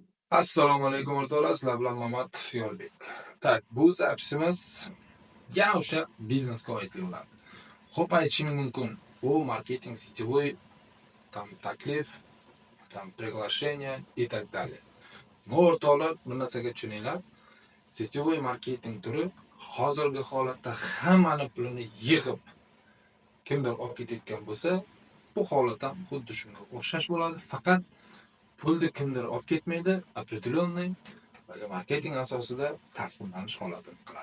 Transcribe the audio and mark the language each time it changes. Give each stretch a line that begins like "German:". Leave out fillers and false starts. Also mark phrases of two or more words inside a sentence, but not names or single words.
Uzbek: Assalomu alaykum o'rtoqlar, sizlar bilan Mamat Yo'lbek. Tak, bu zapsimiz yana o'sha biznesga oid bo'ladi. Xo'p, aytishim mumkin, bu marketing
Russian: сетевой, там
Uzbek: taklif,
Russian: там приглашение и так далее.
Uzbek: Bu o'rtoqlar, bir narsaga tushuninglar. Сетевой marketing turi hozirgi holatda hammani pulini yig'ib kimdir olib ketayotgan bo'lsa, bu holat ham xuddi shunga o'xshash bo'ladi, faqat pulni kimdir olib ketmaydi, определенный marketing asosida taqsimlanish holatini qiladi.